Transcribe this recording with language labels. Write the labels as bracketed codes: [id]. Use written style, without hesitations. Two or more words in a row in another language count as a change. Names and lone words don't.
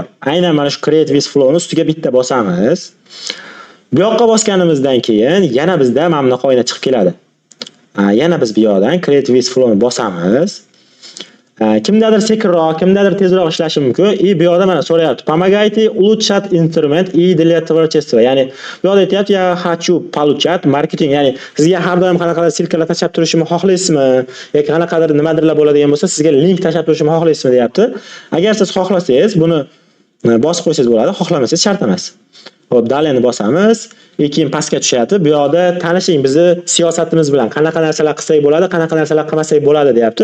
[uz] Aynan mana shu Create with Flowni ustiga bitta bosamiz. Bu yoqqa bosganimizdan keyin yana bizda mana bunaqa oyna chiqib keladi. Yana biz bu yoqdan Create with Flowni bosamiz. Kimdadir sekinroq, kimdadir tezroq ishlashi mumkin. Bu yoqda mana so'rayapti. [ru] Помогайте улучшать инструмент и для творчества. [uz] Ya'ni bu yoqda aytayapti, [ru] "Я хочу получать marketing", [uz] ya'ni sizga har doim qanaqadir silkalar tashab turishimni xohlaysizmi? Yoki qanaqadir nimadirlar bo'ladigan bo'lsa, sizga link tashab turishimni xohlaysizmi deyapti. Agar siz xohlasangiz, buni bosib qo'ysangiz bo'ladi, xohlamasangiz shart emas. Xo'p, daleni bosamiz. Keyin pastga tushyapti. Bu yoqda tanishing bizni siyosatimiz bilan qanaqa narsalar qilsak bo'ladi, qanaqa narsalar qilmasak bo'ladi deyapti.